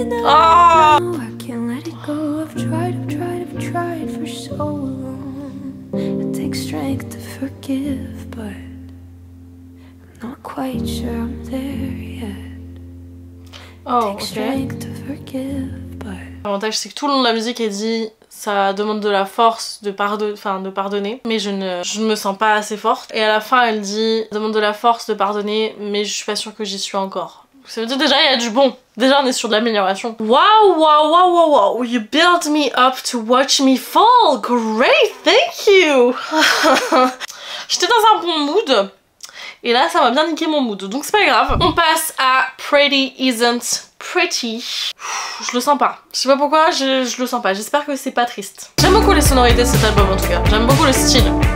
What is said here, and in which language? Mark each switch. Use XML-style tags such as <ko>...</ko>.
<en>And I know I can't let it go. I've tried for so long. It takes strength to forgive, but I'm not quite sure I'm there yet. Oh, Takes strength to forgive, but</en> <fr>L'avantage, c'est que tout le long de la musique est dit ça demande de la force de pardonner, mais je ne me sens pas assez forte. Et à la fin, elle dit ça demande de la force de pardonner, mais je suis pas sûre que j'y suis encore. Ça veut dire déjà il y a du bon. Déjà on est sur de l'amélioration.</fr> <en>Wow, you built me up to watch me fall. Great, thank you.</en> <fr>J'étais dans un bon mood. Et là ça m'a bien niqué mon mood. Donc c'est pas grave. On passe à Pretty Isn't Pretty. Je le sens pas. Je sais pas pourquoi, je le sens pas. J'espère que c'est pas triste. J'aime beaucoup les sonorités de cet album en tout cas. J'aime beaucoup le style.</fr>